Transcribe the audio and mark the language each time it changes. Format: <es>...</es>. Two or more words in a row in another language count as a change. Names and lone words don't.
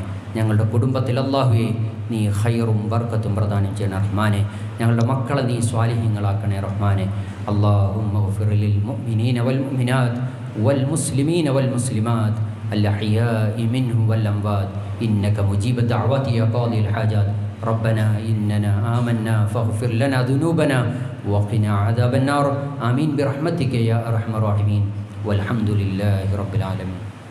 <ml>ഞങ്ങളുടെ കുടുംബത്തിൽ അള്ളാഹുവേ നീ ഖൈറും ബർക്കത്തും പ്രദാനം ചെയ്യണേ റഹ്മാനെ. ഞങ്ങളുടെ മക്കളെ നീ സ്വാലിഹീങ്ങളാക്കണേ റഹ്മാനെ.</ml> <ar>اللهم اغفر للمؤمنين والمؤمنات والمسلمين والمسلمات الأحياء منهم والأموات إنك مجيب الدعوات يا قاضي الحاجات. ربنا إننا آمنا فاغفر لنا ذنوبنا وقنا عذاب النار. آمين برحمتك يا أرحم الراحمين والحمد لله رب العالمين.</ar>